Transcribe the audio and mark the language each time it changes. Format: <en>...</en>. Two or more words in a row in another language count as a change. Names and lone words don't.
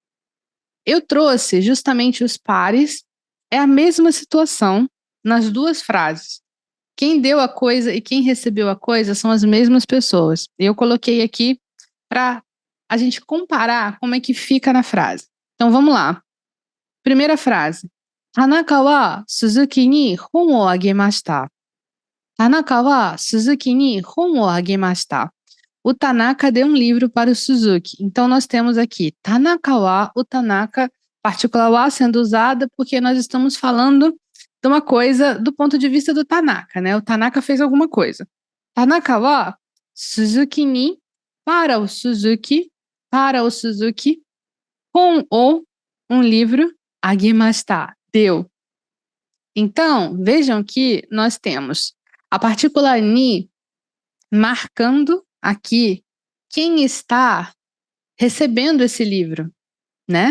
<pt>Eu trouxe justamente os pares, é a mesma situação nas duas frases. Quem deu a coisa e quem recebeu a coisa são as mesmas pessoas. Eu coloquei aqui para a gente comparar como é que fica na frase. Então vamos lá. Primeira frase.</pt> <ja>田中は鈴木に本をあげました. 田中は鈴木に本をあげました.</ja> <pt>O Tanaka deu um livro para o Suzuki. Então nós temos aqui</pt> <ja>田中は,</ja> <pt>o Tanaka, partícula wa sendo usada porque nós estamos falando de uma coisa do ponto de vista do Tanaka, né? O Tanaka fez alguma coisa.</pt> <ja>田中は鈴木に,</ja> <pt>para o Suzuki, com o um livro, agemashita, deu. Então, vejam que nós temos a partícula ni marcando aqui quem está recebendo esse livro, né?</pt>